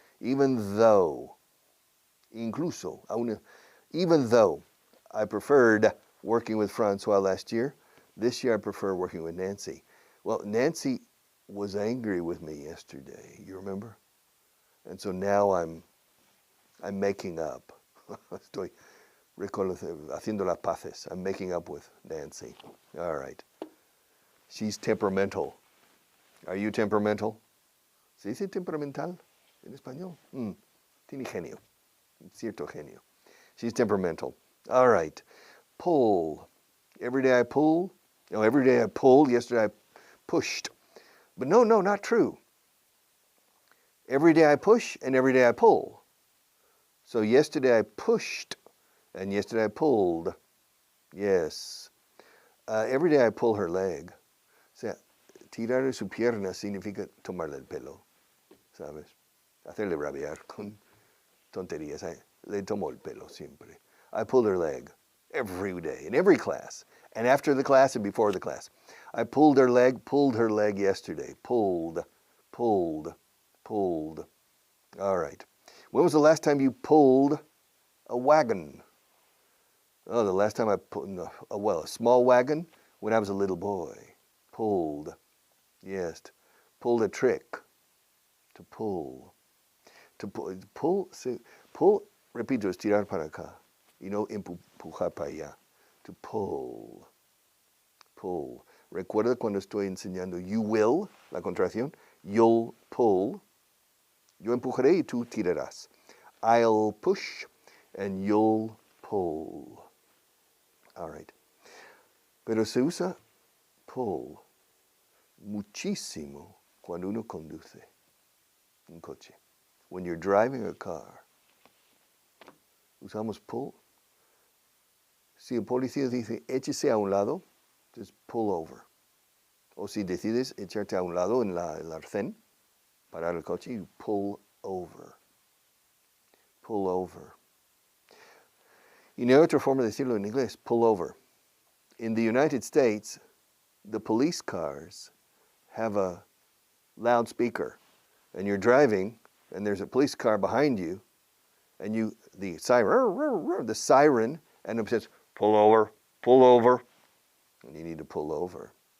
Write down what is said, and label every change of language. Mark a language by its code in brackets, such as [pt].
[en] Even though, incluso, even though I preferred working with Francois last year, this year I prefer working with Nancy. Well, Nancy was angry with me yesterday, you remember? And so now I'm making up. [es] Estoy haciendo las paces. [en] I'm making up with Nancy. All right. She's temperamental. Are you temperamental? [es] ¿Se dice temperamental en español? Tiene genio. Cierto genio. [en] She's temperamental. All right. Pull. Every day I pull. No, every day I pulled. Yesterday I pushed. But no, not true. Every day I push and every day I pull. So yesterday I pushed And yesterday I pulled. Yes. Every day I pull her leg. [es] O sea, tirar su pierna significa tomarle el pelo, ¿sabes? Hacerle rabiar con tonterías. Le tomo el pelo siempre. [en] I pulled her leg every day, in every class, and after the class and before the class. I pulled her leg yesterday. Pulled. All right. When was the last time you pulled a wagon? Oh, the last time I pulled, a small wagon when I was a little boy. Pulled. Yes. Pulled a trick. To pull. To pull, [es] repito, estirar para acá. Y no empujar para allá. [en] To pull. Pull. [es] Recuerda cuando estoy enseñando you will, la contracción. [en] You'll pull. [es] Yo empujaré y tú tirarás. [en] I'll push and you'll pull. All right. [es] Pero se usa pull muchísimo cuando uno conduce un coche. [en] When you're driving a car, [es] usamos [en] pull. [es] Si el policía dice, échese a un lado, [en] just pull over. [es] O si decides echarte a un lado en el arcén, parar el coche, [en] you pull over. Pull over. [es] Y no hay otra forma de decirlo en inglés, pull over. [en] In the United States, the police cars have a loudspeaker, and you're driving, and there's a police car behind you, and the siren, and it says, pull over, and you need to pull over.